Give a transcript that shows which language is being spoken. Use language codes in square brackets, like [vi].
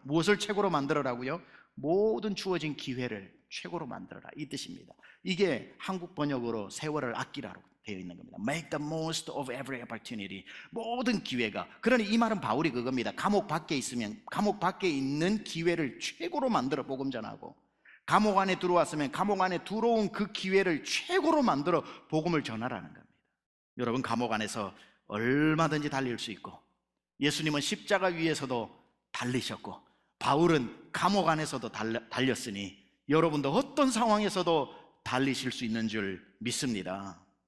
[ko] 무엇을 최고로 만들어라고요? 모든 주어진 기회를 최고로 만들어라, 이 뜻입니다. 이게 한국 번역으로 세월을 아끼라로 되어 있는 겁니다. [en] Make the most of every opportunity. [ko] 모든 기회가. 그러니 이 말은 바울이 그겁니다. 감옥 밖에 있으면 감옥 밖에 있는 기회를 최고로 만들어 복음 전하고, 감옥 안에 들어왔으면 감옥 안에 들어온 그 기회를 최고로 만들어 복음을 전하라는 겁니다. 여러분, 감옥 안에서 얼마든지 달릴 수 있고, 예수님은 십자가 위에서도 달리셨고, 바울은 감옥 안에서도 달렸으니 여러분도 어떤 상황에서도 달리실 수 있는 줄 믿습니다.